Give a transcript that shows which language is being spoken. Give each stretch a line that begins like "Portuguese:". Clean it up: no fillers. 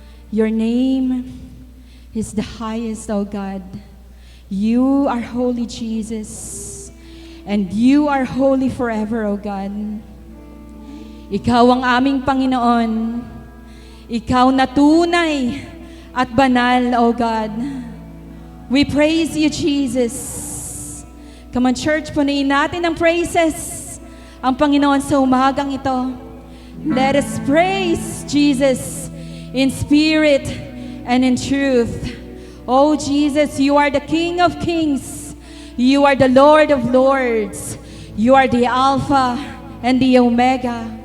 English: Your name is the highest, O God. You are holy, Jesus. And you are holy forever, O God.
Filipino: Ikaw ang aming Panginoon. Ikaw na tunay at banal, O God.
English: We praise you, Jesus. Come on, church,
Filipino: punuin natin ng praises ang Panginoon sa umagang ito.
English: Let us praise Jesus in spirit and in truth. Oh, Jesus, you are the King of Kings. You are the Lord of Lords. You are the Alpha and the Omega.